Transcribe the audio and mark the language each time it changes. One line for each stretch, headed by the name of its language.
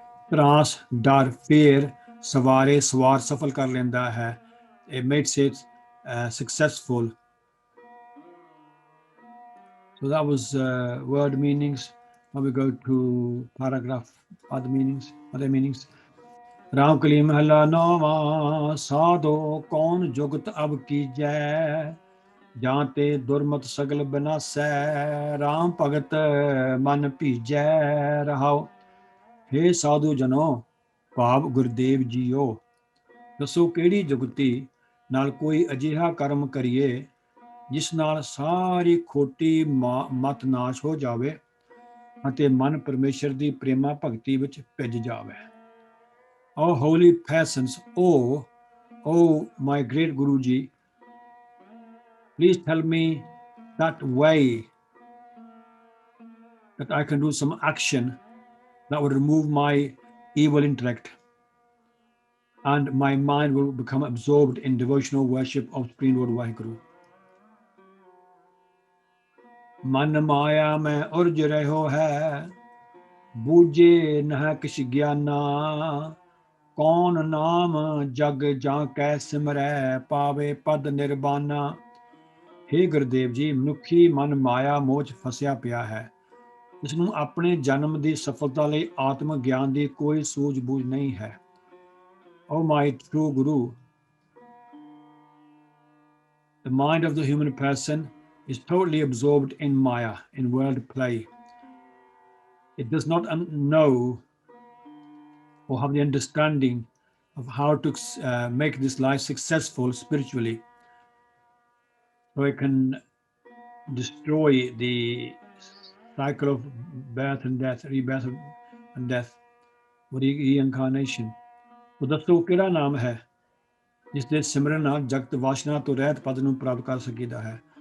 Punjabi: ਤਰਾਸ, ਡਰ, fear। ਸਵਾਰੇ, ਸਵਾਰ, ਸਫਲ ਕਰ ਲੈਂਦਾ ਹੈ,
English: it makes it successful। So that was word meanings। Now we go to paragraph, other meanings।
Punjabi: Ramkali ਮਹਲਾ ਨੌਵਾਂ। ਸਾਧੋ ਕੌਣ ਜੁਗਤ ਅਬ ਕੀਜੈ, ਜਾਂ ਤੇ ਦੁਰਮਤ ਸਗਲ ਬਿਨਾਸੈ। ਰਾਮ ਭਗਤ ਮਨ ਭੀਜੈ ਰਹਾਉ। ਹੇ ਸਾਧੂ ਜਨੋ, ਭਾਵ ਗੁਰਦੇਵ ਜੀਓ, ਦੱਸੋ ਕਿਹੜੀ ਜੁਗਤੀ ਨਾਲ ਕੋਈ ਅਜਿਹਾ ਕਰਮ ਕਰੀਏ, ਜਿਸ ਨਾਲ ਸਾਰੀ ਖੋਟੀ ਮਤ ਨਾਸ਼ ਹੋ ਜਾਵੇ, ਅਤੇ ਮਨ ਪਰਮੇਸ਼ਰ ਦੀ ਪ੍ਰੇਮਾ ਭਗਤੀ ਵਿੱਚ ਭਿੱਜ ਜਾਵੇ।
English: Oh holy persons, oh my great Guruji, please tell me that way that I can do some action that would remove my evil intellect, and my mind will become absorbed in devotional worship of Supreme Lord Vaheguru।
Punjabi: ਮਨ ਮਾਇਆ ਮੈਂ ਉਰਜ ਰਹਿਓ ਹੈ, ਬੂਝੇ ਨਹਿ ਕਿਛ ਗਿਆਨਾ। ਕੌਣ ਨਾਮ ਜਗ ਜਾਂ ਕੈ ਸਿਮਰੈ, ਪਾਵੇ ਪਦ ਨਿਰਬਾਨਾ। ਹੇ ਗੁਰਦੇਵ ਜੀ, ਮਨੁੱਖੀ ਮਨ ਮਾਇਆ ਮੋਹ 'ਚ ਫਸਿਆ ਪਿਆ ਹੈ, ਇਸ ਨੂੰ ਆਪਣੇ ਜਨਮ ਦੀ ਸਫਲਤਾ ਲਈ ਆਤਮ ਗਿਆਨ ਦੀ ਕੋਈ ਸੂਝ-ਬੂਝ ਨਹੀਂ ਹੈ।
English: Oh my true guru, the mind of the human person is totally absorbed in Maya, in world play. It does not know or have the understanding of how to make this life successful spiritually, so it can destroy the cycle of birth and death, rebirth and death, reincarnation.
Punjabi: तो ਦੱਸੋ ਕਿਹੜਾ ਨਾਮ ਹੈ ਜਿਸ ਦੇ ਸਿਮਰਨ ਨਾਲ ਜਗਤ ਵਾਸ਼ਨਾ ਤੋਂ ਰਹਿਤ ਪਦ ਨੂੰ ਪ੍ਰਾਪਤ ਕਰ ਸਕੀਦਾ ਹੈ?